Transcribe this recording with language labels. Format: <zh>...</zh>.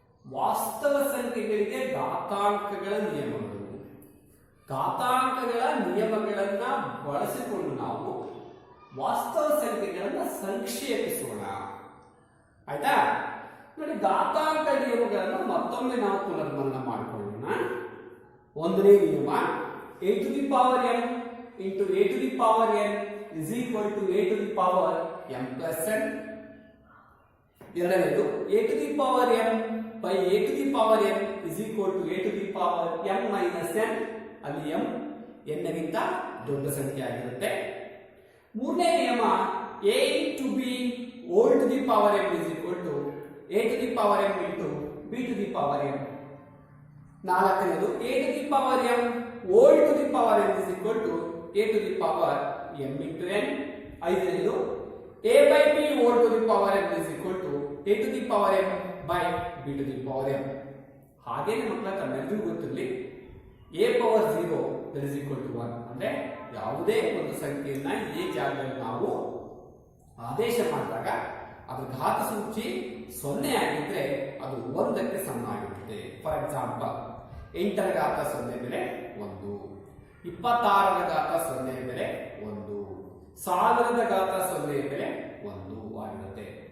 <kn>ವಾಸ್ತವ ಸಂಖ್ಯೆಗಳಿಗೆ ಘಾತಾಂಕಗಳ ನಿಯಮಗಳು. ಘಾತಾಂಕಗಳ ನಿಯಮಗಳನ್ನ ಬಳಸಿಕೊಂಡು ನಾವು ವಾಸ್ತವ ಸಂಖ್ಯೆಗಳನ್ನ ಸಂಕ್ಷೇಪಿಸೋಣ. ಆಯ್ತಾ? ನೋಡಿ, ಘಾತಾಂಕ ನಿಯಮಗಳನ್ನು ಮತ್ತೊಮ್ಮೆ ನಾವು ಪುನರ್ಮನನ ಮಾಡಿಕೊಳ್ಳೋಣ. ಒಂದನೇ ನಿಯಮ,</kn> <en>a to the power m into a to the power n is equal to a to the power m plus n.</en> <kn>ಎರಡನೇದು,</kn> <en>a to the power m by a to the power n is equal to a to the power m minus n.</en> <kn>ಅಲ್ಲಿ m n ಗಿಂತ ದೊಡ್ಡ ಸಂಖ್ಯೆ ಆಗಿರುತ್ತೆ. ಮೂರನೇ ನಿಯಮ,</kn> <en>a into b whole to the power m is equal to a to the power m into b to the power m.</en> <kn>ನಾಲ್ಕನೇದು,</kn> <en>a to the power m whole to the power n is equal to a to the power m into n.</en> <kn>ಐದನೇದು,</kn> <en>a by b whole to the power m is equal to a to the power m by b to the power m.</en> <kn>ಹಾಗೇನೆ ಮಕ್ಕಳ ತಮ್ಮೆಲ್ಲರಿಗೂ ಗೊತ್ತಿರಲಿ,</kn> <en>a power 0 that is equal to 1.</en> <kn>ಅಂದ್ರೆ ಯಾವುದೇ ಒಂದು ಸಂಖ್ಯೆಯನ್ನ a ಜಾಗದಲ್ಲಿ ನಾವು ಆದೇಶ ಮಾಡಿದಾಗ ಅದರ ಘಾತ ಸೂಚಿ 0 ಆಗಿದ್ರೆ ಅದು 1ಕ್ಕೆ ಸಮನಾಗಿರುತ್ತೆ. ಫಾರ್ ಎಕ್ಸಾಂಪಲ್, 8ರ ಘಾತ 0 ಬೆಲೆ 1, 26ರ ಘಾತ 0 ಬೆಲೆ 1, 1000ರ ಘಾತ 0 ಬೆಲೆ 1 ಆಗಿರುತ್ತೆ.</kn>